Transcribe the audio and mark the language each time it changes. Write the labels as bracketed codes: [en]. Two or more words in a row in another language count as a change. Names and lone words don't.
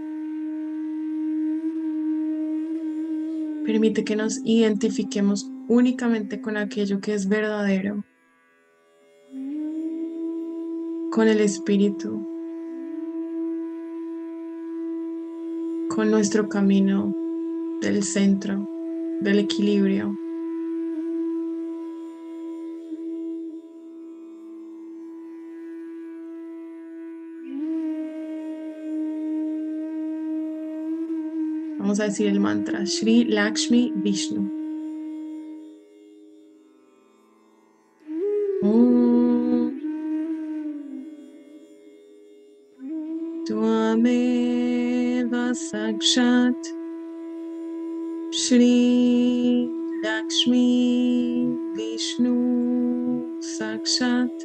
[es] Permite que nos identifiquemos únicamente con aquello que es verdadero, con el espíritu, con nuestro camino del centro. del equilibrio. Vamos a decir el mantra Shri Lakshmi Vishnu. [sa] Om Tvameva Sakshat Shri Lakshmi Vishnu Sakshat